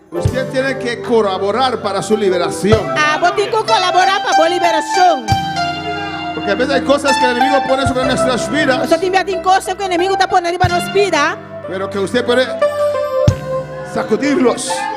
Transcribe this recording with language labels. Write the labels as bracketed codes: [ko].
[es] usted tiene que colaborar para su liberación. [pt] você tem que colaborar para a liberação. [es] Porque a veces hay cosas que el enemigo pone sobre nuestras vidas, [pt] Você tem coisas que o inimigo está pondo para nossa vida, [es] pero que usted puede sacudirlos.